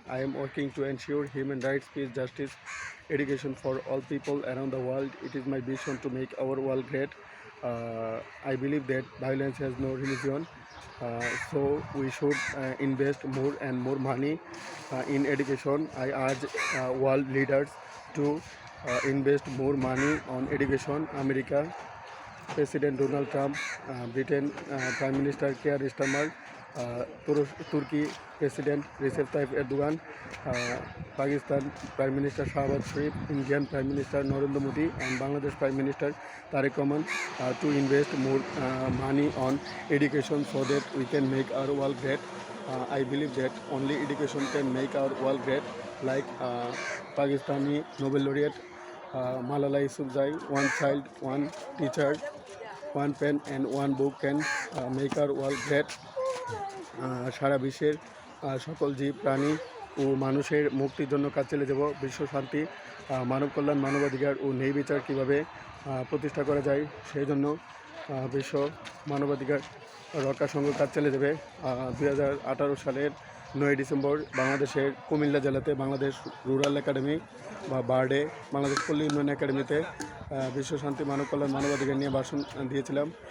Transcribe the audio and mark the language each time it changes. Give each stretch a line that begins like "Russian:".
English: I am working to ensure human rights, peace, justice, education for all people around the world. It is my vision to make our world great. I believe that violence has no religion, so we should invest more and more money in education. I urge world leaders to invest more money on education. America President Donald Trump, Britain Prime Minister Keir Starmer, Turkey President Recep Tayyip Erdogan, Pakistan Prime Minister Shahbaz Sharif, Indian Prime Minister Narendra Modi and Bangladesh Prime Minister Tariq Rahman to invest more money on education so that we can make our world great. I believe that only education can make our world great, like Pakistani Nobel laureate Malala Yousafzai, one child, one teacher, one pen and one book can make our world great.
Bangla: সারা বিশ্বের সকল জীব প্রাণী ও মানুষের মুক্তির জন্য কাজ চালিয়ে যাব। বিশ্ব শান্তি, মানব কল্যাণ, মানবাধিকার ও ন্যায় বিচার কীভাবে প্রতিষ্ঠা করা যায় সেই জন্য বিশ্ব মানবাধিকার রক্ষা সংঘ কাজ চালিয়ে যাবে। 2018 সালের 9 ডিসেম্বর বাংলাদেশের কুমিল্লা জেলাতে বাংলাদেশ রুরাল একাডেমি বা বার্ডে বাংলাদেশ পল্লী উন্নয়ন একাডেমিতে বিশ্ব শান্তি মানব কল্যাণ মানবাধিকার নিয়ে ভাষণ দিয়েছিলাম।